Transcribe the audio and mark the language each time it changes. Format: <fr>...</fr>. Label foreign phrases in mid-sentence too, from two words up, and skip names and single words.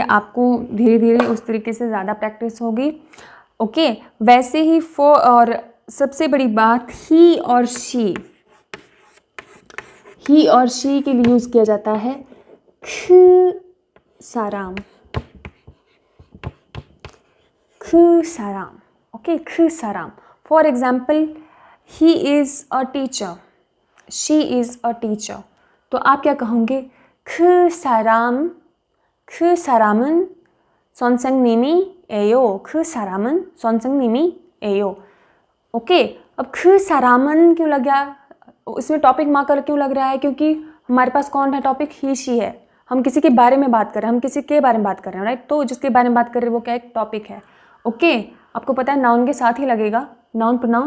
<hi>आपको धीरे धीरे उस तरीके से ज़्यादा प्रैक्टिस होगी। ओके, वैसे ही और सबसे बड़ी बात, ही और शी, ही और शी के लिए यूज़ किया जाता है</hi> <ko>그 사람, 그 사람. ओके, 그 사람.</ko> <en>For example, he is a teacher, she is a teacher.</en> <hi>तो आप क्या कहोगे?</hi> <ko>그 사람, 그 사람은 선생님이에요, 그 사람은 선생님이에요.</ko> <hi>ओके, अब खुसारामन क्यों लग गया? इसमें</hi> <en>topic marker</en> <hi>क्यों लग रहा है? क्योंकि हमारे पास कौन है टॉपिक?</hi> <en>he she</en> <hi>है। हम किसी के बारे में बात कर रहे हैं, हम किसी के बारे में बात कर रहे हैं, राइट? तो जिसके बारे में बात कर रहे हैं वो क्या एक टॉपिक है। ओके, आपको पता है नाउन के साथ ही लगेगा,</hi> <en>noun pronoun.</en>